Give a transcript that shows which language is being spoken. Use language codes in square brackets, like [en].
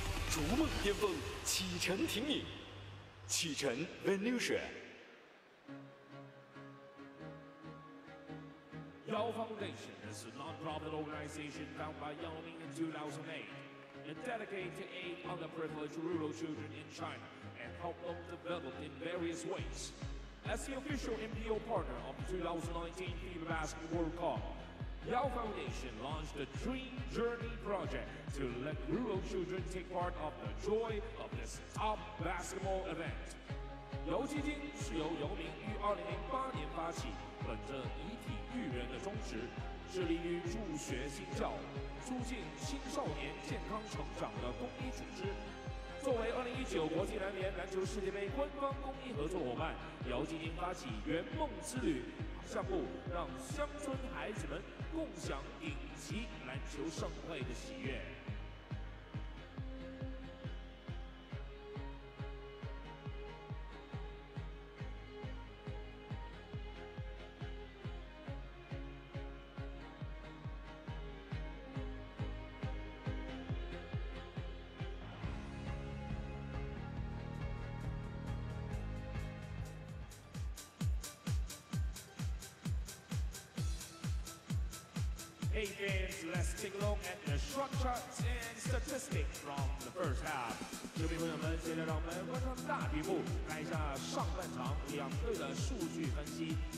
[zh] 逐梦巅峰，启程挺你，启程 Venusia。 [en] Yao Foundation is a non-profit organization founded by Yao Ming in 2008 and dedicated to aid underprivileged rural children in China and help them develop in various ways. As the official MPO partner of the 2019 FIBA Basketball World Cup, Yao Foundation launched the Dream Journey Project to let rural children take part of the joy of this top basketball event. [zh] 姚基金是由姚明于2008年发起，本着以体育人的宗旨，致力于助学兴教、促进青少年健康成长的公益组织。作为2019国际篮联篮球世界杯官方公益合作伙伴，姚基金发起圆梦之旅项目，让乡村孩子们共享顶级篮球盛会的喜悦。 [en] Hey fans, let's take a look at the shot charts and statistics from the first half. [zh] 球迷朋友们，接着让我们观看大屏幕，看一下上半场两队的数据分析。